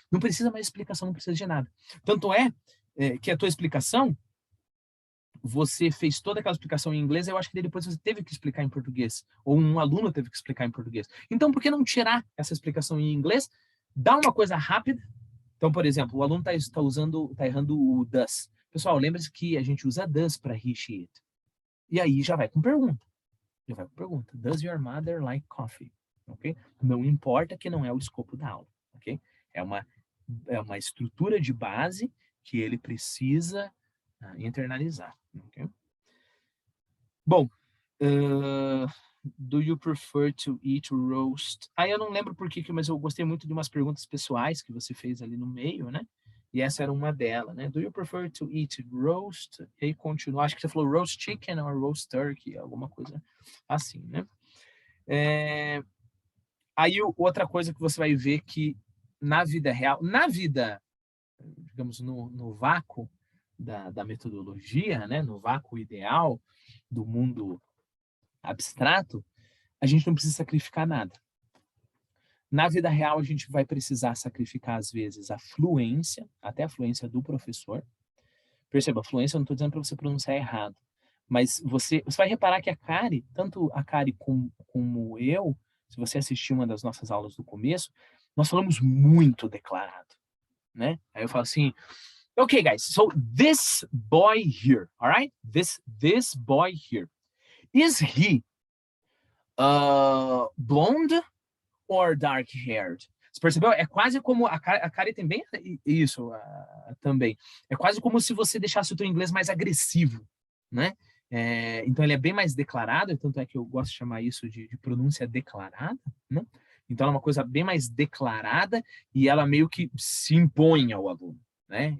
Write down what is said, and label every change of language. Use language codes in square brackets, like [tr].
[pt] Não precisa mais explicação, não precisa de nada. Tanto que a tua explicação, você fez toda aquela explicação em inglês, eu acho que depois você teve que explicar em português, ou um aluno teve que explicar em português. Então, por que não tirar essa explicação em inglês, dar uma coisa rápida? Então, por exemplo, o aluno está errando o does. Pessoal, lembre-se que a gente usa does para he, she, it. E aí já vai com pergunta. [en] Does your mother like coffee? Ok? [pt] Não importa que não é o escopo da aula. Ok? É uma estrutura de base que ele precisa internalizar. Okay? [en] Bom, do you prefer to eat roast? [pt] Aí eu não lembro por que, mas eu gostei muito de umas perguntas pessoais que você fez ali no meio, né? E essa era uma delas, né? [en] Do you prefer to eat roast? [pt] E aí continua, acho que você falou roast chicken ou roast turkey, alguma coisa assim, né? Aí outra coisa que você vai ver que na vida real, digamos, no vácuo da metodologia, né? No vácuo ideal do mundo abstrato, a gente não precisa sacrificar nada. Na vida real, a gente vai precisar sacrificar, às vezes, a fluência, até a fluência do professor. Perceba, fluência eu não estou dizendo para você pronunciar errado, mas você vai reparar que a Kari, tanto a Kari como eu, se você assistir uma das nossas aulas do começo, nós falamos muito declarado, né? Aí eu falo assim, [en] okay, guys, so this boy here, all right? This boy here, is he blonde or dark-haired? [pt] Você percebeu? É quase como a Kari tem bem isso também. É quase como se você deixasse o teu inglês mais agressivo, né? Então ele é bem mais declarado, tanto é que eu gosto de chamar isso de pronúncia declarada, né? Então ela é uma coisa bem mais declarada e ela meio que se impõe ao aluno, né?